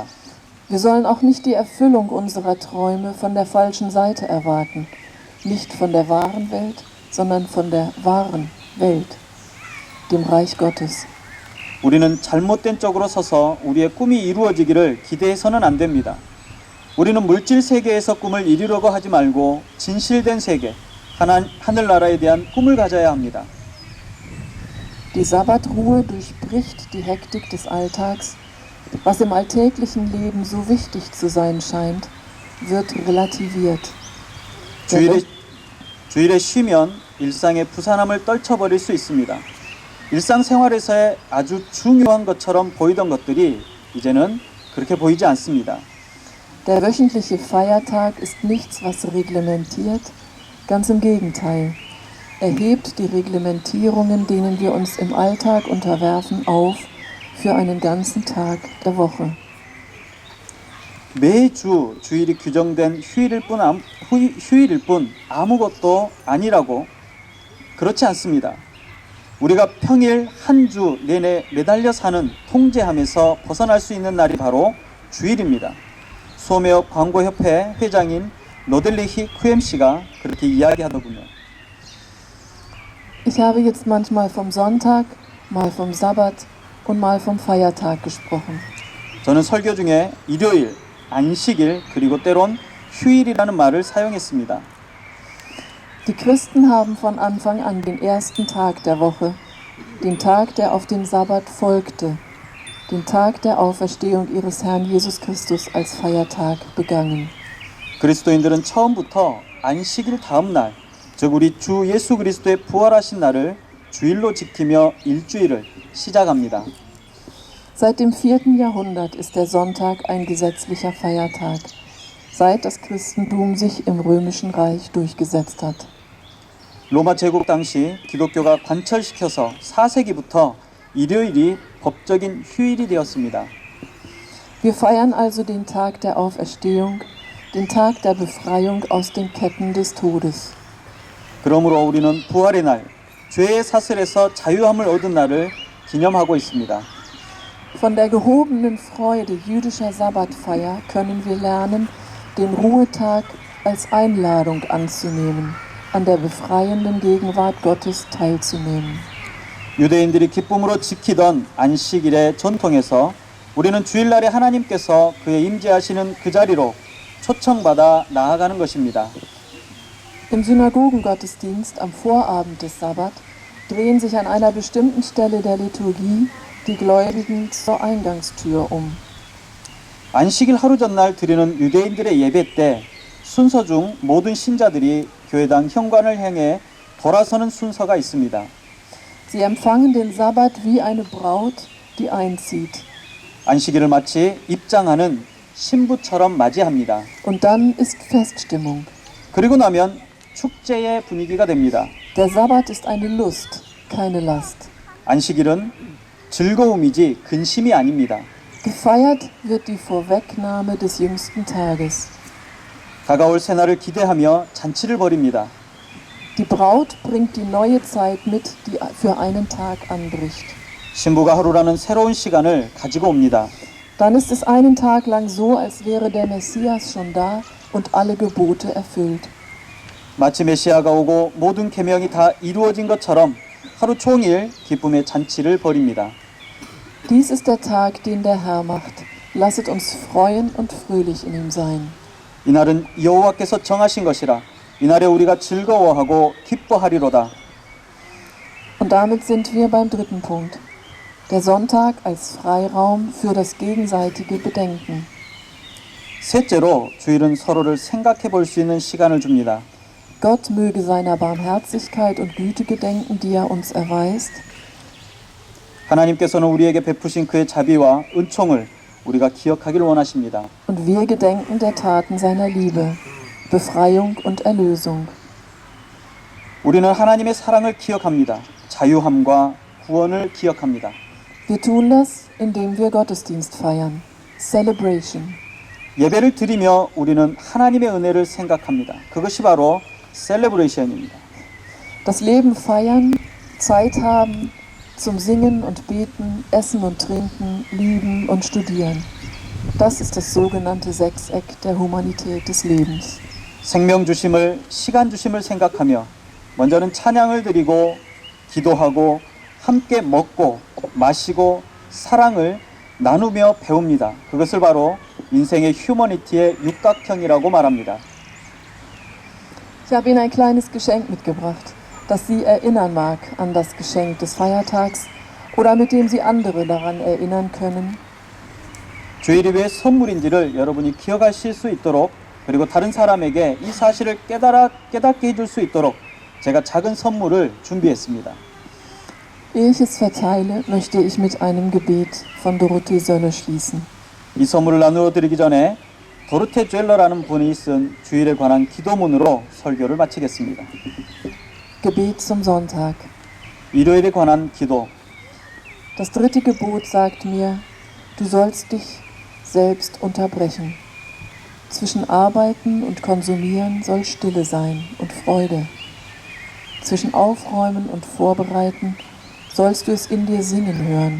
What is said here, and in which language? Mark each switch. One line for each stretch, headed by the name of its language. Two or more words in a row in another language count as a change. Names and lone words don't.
German: Wir sollen auch nicht die Erfüllung unserer Träume von der falschen Seite erwarten. Nicht von der wahren Welt, sondern von der wahren Welt, dem Reich Gottes.
Korean: 우리는 잘못된 쪽으로 서서 우리의 꿈이 이루어지기를 기대해서는 안 됩니다. 우리는 물질 세계에서 꿈을 이루려고 하지 말고 진실된 세계, 하늘나라에 대한 꿈을 가져야 합니다.
German: Die Sabbatruhe durchbricht die Hektik des Alltags. Was im alltäglichen Leben so wichtig zu sein scheint, wird relativiert.
Korean: 주일에 쉬면 일상의 부산함을 떨쳐버릴 수 있습니다. 일상생활에서의 아주 중요한 것처럼 보이던 것들이 이제는 그렇게 보이지 않습니다.
German: Der wöchentliche Feiertag ist nichts, was reglementiert, ganz im Gegenteil. Er hebt die Reglementierungen, denen wir uns im Alltag unterwerfen, auf für einen ganzen Tag der Woche.
Korean: 매주 주일이 규정된 휴일일 뿐 아무것도 아니라고 그렇지 않습니다. 우리가 평일 한 주 내내 매달려 사는 통제함에서 벗어날 수 있는 날이 바로 주일입니다. 소매업 광고협회 회장인 노델리 쿠엠 씨가 그렇게 이야기하더군요.
German: Ich habe jetzt manchmal vom Sonntag, mal vom Sabbat und mal vom Feiertag gesprochen.
Korean: 저는 설교 중에 일요일, 안식일, 그리고 때론 휴일이라는 말을 사용했습니다.
German: Die Christen haben von Anfang an den ersten Tag der Woche, den Tag, der auf den Sabbat folgte, den Tag der Auferstehung ihres Herrn Jesus Christus als Feiertag begangen.
Korean: 그리스도인들은 처음부터 안식일 다음 날, 즉 우리 주 예수 그리스도의 부활하신 날을 주일로 지키며 일주일을 시작합니다.
German: Seit dem 4. Jahrhundert ist der Sonntag ein gesetzlicher Feiertag, seit das Christentum sich im Römischen Reich durchgesetzt hat.
Korean: 로마 제국 당시 기독교가 관철시켜서 4세기부터 일요일이 법적인 휴일이 되었습니다.
German: Wir feiern also den Tag der Auferstehung, den Tag der Befreiung aus den Ketten des Todes.
Korean: 그러므로 우리는 부활의 날, 죄의 사슬에서 자유함을 얻은 날을 기념하고 있습니다.
German: Von der gehobenen Freude jüdischer Sabbatfeier können wir lernen, den Ruhetag als Einladung anzunehmen, an der befreienden Gegenwart Gottes teilzunehmen.
Korean: 유대인들이 기쁨으로 지키던 안식일의 전통에서 우리는 주일날에 하나님께서 그의 임재하시는 그 자리로 초청받아 나아가는 것입니다.
German: Im Synagogengottesdienst am Vorabend des Sabbat drehen sich an einer bestimmten Stelle der Liturgie die Gläubigen zur Eingangstür um.
Korean: 안식일 하루 전날 드리는 유대인들의 예배 때 순서 중 모든 신자들이 교회당 현관을 향해 돌아서는 순서가 있습니다.
German: Sie empfangen den Sabbat wie eine Braut, die einzieht.
Korean: 안식일을 마치 입장하는 신부처럼 맞이합니다.
German: Und dann ist Feststimmung.
Korean: 그리고 나면 축제의 분위기가 됩니다.
German: Der Sabbat ist eine Lust, keine Last.
Korean: 안식일은 즐거움이지 근심이 아닙니다.
German: Gefeiert wird die Vorwegnahme des jüngsten Tages.
Korean: 다가올 새날을 기대하며 잔치를 벌입니다.
German: Die Braut bringt die neue Zeit mit, die für einen Tag anbricht.
Korean: 신부가 하루라는 새로운 시간을 가지고 옵니다.
German: Dann ist es einen Tag lang so, als wäre der Messias schon da und alle Gebote erfüllt.
Korean: 마치 메시아가 오고 모든 계명이 다 이루어진 것처럼 하루 종일 기쁨의 잔치를 벌입니다.
German: Dies ist der Tag, den der Herr macht. Lasset uns freuen und fröhlich in ihm sein.
Korean: 이날은 여호와께서 정하신 것이라 이날에 우리가 즐거워하고 기뻐하리로다.
German: Und damit sind wir beim dritten Punkt. Der Sonntag als Freiraum für das gegenseitige Bedenken.
Korean: 셋째로 주일은 서로를 생각해 볼 수 있는 시간을 줍니다.
German: Gott möge seiner Barmherzigkeit und Güte gedenken, die er uns erweist.
Korean: 하나님께서는 우리에게 베푸신 그의 자비와 은총을 우리가 기억하기를 원하십니다.
German: Und wir gedenken der Taten seiner Liebe, Befreiung und Erlösung.
Korean: 우리는 하나님의 사랑을 기억합니다. 자유함과 구원을 기억합니다.
German: Wir tun das, indem wir Gottesdienst feiern. Celebration.
Korean: 예배를 드리며 우리는 하나님의 은혜를 생각합니다. 그것이 바로 셀레브레이션입니다.
German: Das Leben feiern, Zeit haben zum Singen und Beten, Essen und Trinken, Lieben und Studieren. Das ist das sogenannte Sechseck der Humanität des Lebens.
Korean: 생명 주심을, 시간 주심을 생각하며 먼저는 찬양을 드리고 기도하고 함께 먹고 마시고 사랑을 나누며 배웁니다. 그것을 바로 인생의 휴머니티의 육각형이라고 말합니다.
German: Ich habe Ihnen ein kleines Geschenk mitgebracht, das Sie erinnern mag an das Geschenk des Feiertags oder mit dem Sie andere daran erinnern können.
Korean: 주일이 왜 선물인지를 여러분이 기억하실 수 있도록 그리고 다른 사람에게 이 사실을 깨닫게 해줄 수 있도록 제가 작은 선물을 준비했습니다.
German: Ehe ich es verteile, möchte ich mit einem Gebet von Dorothee Sölle schließen.
Korean: 이 선물을 나누어 드리기 전에 도르테 젤러라는 분이 쓴 주일에 관한 기도문으로 설교를 마치겠습니다.
German: Gebet zum Sonntag.
Korean: 일요일에 관한 기도.
German: Das dritte Gebot sagt mir, du sollst dich selbst unterbrechen. Zwischen Arbeiten und Konsumieren soll Stille sein und Freude. Zwischen Aufräumen und Vorbereiten sollst du es in dir singen hören.